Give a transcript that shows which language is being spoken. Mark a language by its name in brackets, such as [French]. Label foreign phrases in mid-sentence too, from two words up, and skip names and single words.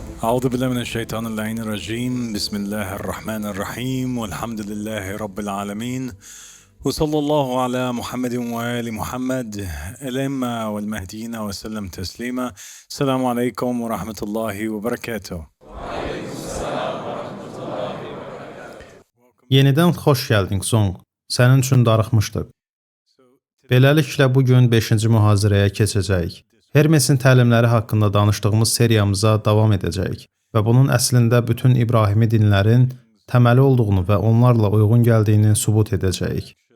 [Arabic] أعوذ بالله من الشيطان اللعين الرجيم بسم الله الرحمن الرحيم والحمد لله رب العالمين وصلى الله على محمد وآل محمد الأئمة والمهديين وسلم تسليما. السلام عليكم ورحمة الله وبركاته. [Azerbaijani] Yenidən xoş gəldin Song. Sənin üçün darıxmışdıq. Beləliklə bugün 5-ci mühazirəyə keçəcəyik. Hermesin təlimləri haqqında danışdığımız seriyamıza davam edəcəyik və bunun əslində bütün İbrahimi dinlərin təməli olduğunu və onlarla uyğun gəldiyini sübut edəcəyik.